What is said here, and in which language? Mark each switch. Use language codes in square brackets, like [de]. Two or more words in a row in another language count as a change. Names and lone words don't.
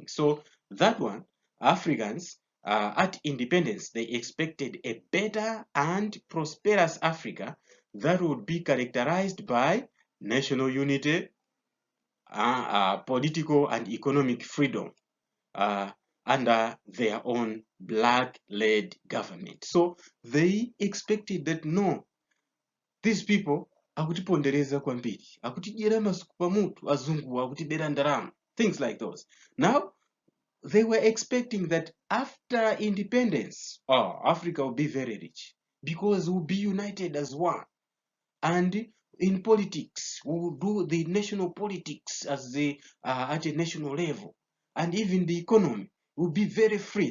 [en] So that one, Africans, at independence, they expected a better and prosperous Africa that would be characterized by national unity, political and economic freedom under their own black-led government. So they expected that, no, these people [ny] akutipondereza kwambiri, akutidyera masuku pamutu, azungu akutibera ndarama, [en] things like those. Now they were expecting that after independence, Africa will be very rich. because we'll be united as one. And in politics, we will do the national politics as the at a national level, and even the economy will be very free.